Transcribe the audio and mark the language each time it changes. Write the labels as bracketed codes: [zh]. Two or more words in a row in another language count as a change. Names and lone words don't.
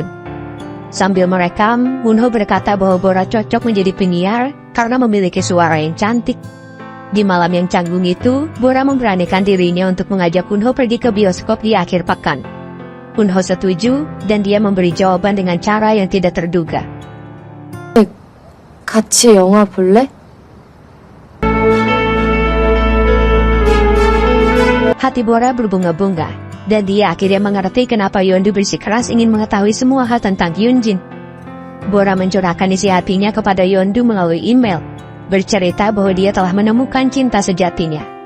[id] Sambil merekam, Wunho berkata bahwa Bora cocok menjadi penyiar karena memiliki suara yang cantik. Di malam yang canggung itu, Bora memberanikan dirinya untuk mengajak Wunho pergi ke bioskop di akhir pekan. Wunho setuju, dan dia memberi jawaban dengan cara yang tidak terduga. [ko] 같이 영화 볼래? [id] Hati Bora berbunga-bunga, dan dia akhirnya mengerti kenapa Yeondu bersikeras ingin mengetahui semua hal tentang Hyunjin. Bora mencurahkan isi hatinya kepada Yeondu melalui email, bercerita bahwa dia telah menemukan cinta sejatinya.